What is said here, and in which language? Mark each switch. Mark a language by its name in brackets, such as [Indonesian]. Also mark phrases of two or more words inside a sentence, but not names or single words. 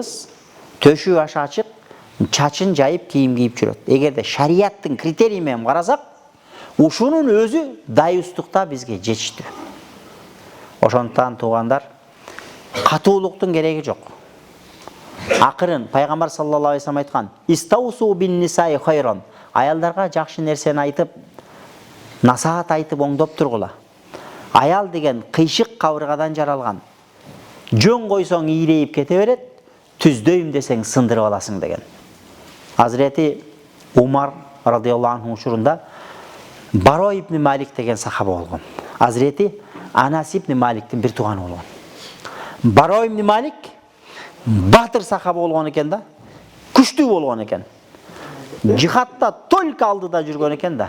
[Kyrgyz] Кызыбыз төшү ашы ачык, чачын жайып кийим кийип жүрөт. Эгерде шарияттын критерий менен карасак, ушунун өзү дайыстыкта бизге жетиштүү. Ошондуктан туугандар, катуулуктун кереги жок. Акырын пайгамбар [Arabic] صلى الله عليه وسلم [Kyrgyz] айткан: [Arabic] "استوصوا بالنساء خيرا". [Kyrgyz] Аялдарга жакшы нерсени айтып, насаат айтып оңдоп тургула. Аял деген кыйшык кабыргадан жаралган. Жөн койсоң ийрейип кете берет, түздөйм десең сындырып аласың деген. Hazreti Umar [Arabic] رضي الله عنه [Kyrgyz] учурунда Баро ибн Малик деген сахаба болгон. Hazreti Anas ибн Маликтин бир тууганы болгон. Баро ибн Малик батыр сахаба болгон экен да, күчтүү болгон экен. Жихадта только алдыда жүргөн экен да.